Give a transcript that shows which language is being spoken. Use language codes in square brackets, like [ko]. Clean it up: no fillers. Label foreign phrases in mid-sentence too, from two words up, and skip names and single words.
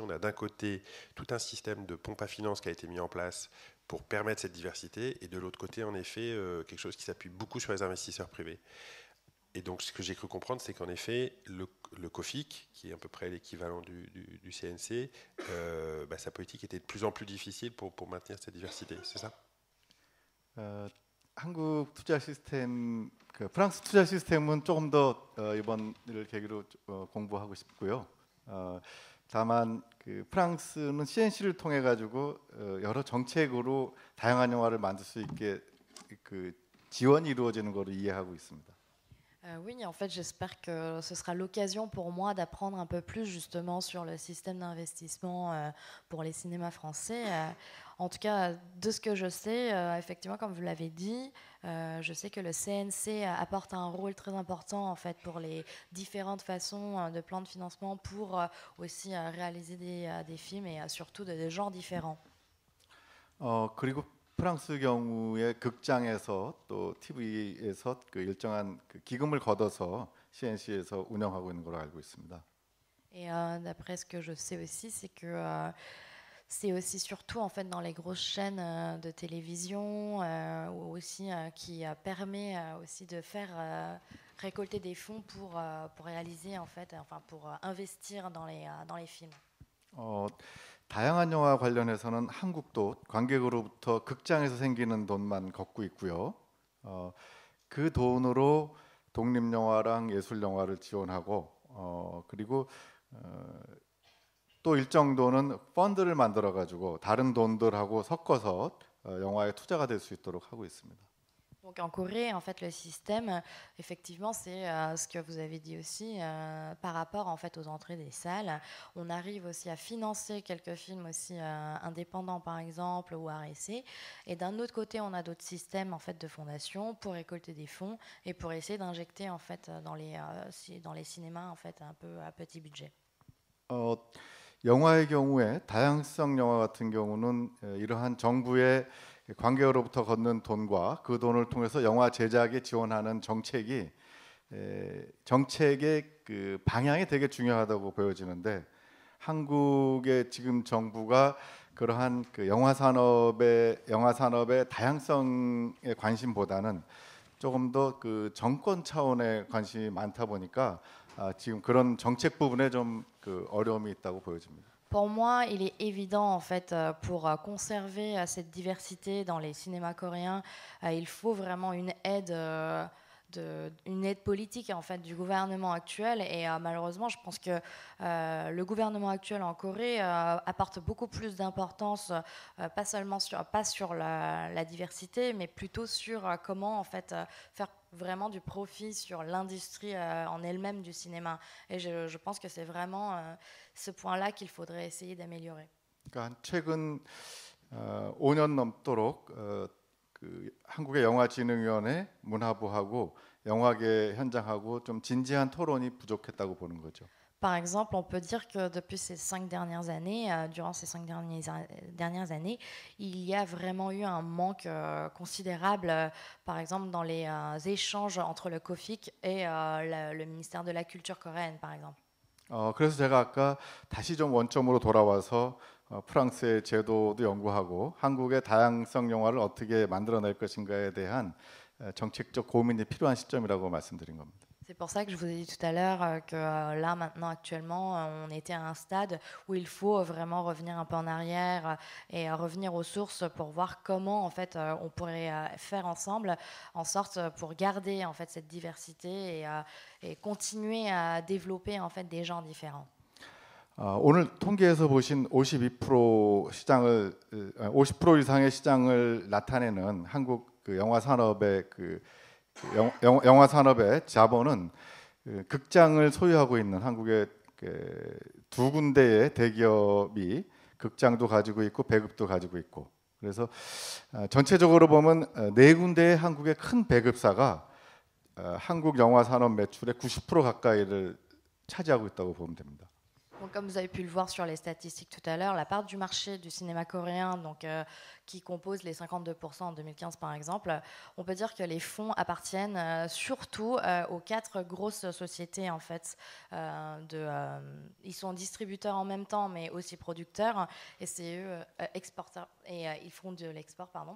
[fr] On a d'un côté tout un système de pompe à finance qui a été mis en place pour permettre cette diversité, et de l'autre côté, en effet, quelque chose qui s'appuie beaucoup sur les investisseurs privés. Et donc, ce que j'ai cru comprendre, c'est qu'en effet, le COFIC, qui est à peu près l'équivalent du CNC, sa politique était de plus en plus difficile pour maintenir cette diversité. C'est ça? [ko] 한국 투자 시스템, 프랑스 투자 시스템은 조금 더 이번 일을 계기로 공부하고 싶고요. 다만 프랑스는 CNC를 통해 가지고 여러 정책으로 다양한 영화를 만들 수 있게 지원이 이루어지는 거로 이해하고 있습니다. [fr] Oui, en fait, j'espère que ce sera l'occasion pour moi d'apprendre un peu plus justement sur le système d'investissement pour les cinémas français. En tout cas, de ce que je sais, effectivement, comme vous l'avez dit, je sais que le CNC apporte un rôle très important en fait pour les différentes façons de plans de financement pour aussi réaliser des films et surtout de genres différents. [ko] 그리고 프랑스 경우에 극장에서 또 TV에서 그 일정한 그 기금을 걷어서 CNC에서 운영하고 있는 걸로 알고 있습니다. [fr] Et d'après ce que je sais aussi, c'est que c'est aussi surtout en fait dans les grosses chaînes de télévision ou aussi qui permet aussi de faire récolter des fonds pour réaliser en fait, enfin pour investir dans les films. [ko] 다양한 영화 관련해서는 한국도 관객으로부터 극장에서 생기는 돈만 걷고 있고요. 그 돈으로 독립 영화랑 예술 영화를 지원하고 그리고 또 일정 돈은 펀드를 만들어 가지고 다른 돈들하고 섞어서 영화에 투자가 될 수 있도록 하고 있습니다. [fr] Donc en Corée, en fait, le système, effectivement, c'est ce que vous avez dit aussi par rapport en fait aux entrées des salles. On arrive aussi à financer quelques films aussi indépendants, par exemple, ou à essai. Et d'un autre côté, on a d'autres systèmes en fait de fondation pour récolter des fonds et pour essayer d'injecter en fait dans les cinémas en fait un peu à petit budget. [ko] 영화의 경우에 다양성 영화 같은 경우는 이러한 정부의 관객으로부터 걷는 돈과 그 돈을 통해서 영화 제작에 지원하는 정책의 그 방향이 되게 중요하다고 보여지는데 한국의 지금 정부가 그러한 그 영화 산업의 다양성에 관심보다는 조금 더 그 정권 차원의 관심이 많다 보니까 지금 그런 정책 부분에 좀 그 어려움이 있다고 보여집니다. [fr] Pour moi, il est évident en fait pour conserver cette diversité dans les cinémas coréens, il faut vraiment une aide politique en fait du gouvernement actuel et malheureusement, je pense que le gouvernement actuel en Corée apporte beaucoup plus d'importance, pas sur la diversité, mais plutôt sur comment en fait faire vraiment du profit sur l'industrie en elle-même du cinéma. Et je pense que c'est vraiment ce point-là qu'il faudrait essayer d'améliorer. [ko] 그러니까 최근 5년 넘도록 그 한국의 영화진흥위원회 문화부하고 영화계 현장하고 좀 진지한 토론이 부족했다고 보는 거죠. [fr] Par exemple, on peut dire que depuis ces 5 dernières années, durant ces 5 dernières années, il y a vraiment eu un manque considérable, par exemple dans les échanges entre le KOFIC et le ministère de la Culture coréenne, par exemple. [ko] 그래서 제가 아까 다시 좀 원점으로 돌아와서 프랑스의 제도도 연구하고 한국의 다양성 영화를 어떻게 만들어낼 것인가에 대한 정책적 고민이 필요한 시점이라고 말씀드린 겁니다. [fr] C'est pour ça que je vous ai dit tout à l'heure que là, maintenant, actuellement, on était à un stade où il faut vraiment revenir un peu en arrière et revenir aux sources pour voir comment, en fait, on pourrait faire ensemble en sorte pour garder, en fait, cette diversité et continuer à développer, en fait, des genres différents. [ko] 오늘 통계에서 보신 52% 시장을 50% 이상의 시장을 나타내는 한국 그 영화 산업의 영화 산업의 자본은 극장을 소유하고 있는 한국의 두 군데의 대기업이 극장도 가지고 있고 배급도 가지고 있고 그래서 전체적으로 보면 네 군데의 한국의 큰 배급사가 한국 영화 산업 매출의 90% 가까이를 차지하고 있다고 보면 됩니다. [fr] Donc, comme vous avez pu le voir sur les statistiques tout à l'heure, la part du marché du cinéma coréen, donc, qui compose les 52% en 2015 par exemple, on peut dire que les fonds appartiennent surtout aux 4 grosses sociétés en fait. Ils sont distributeurs en même temps, mais aussi producteurs, et c'est eux exporteurs et ils font de l'export, pardon.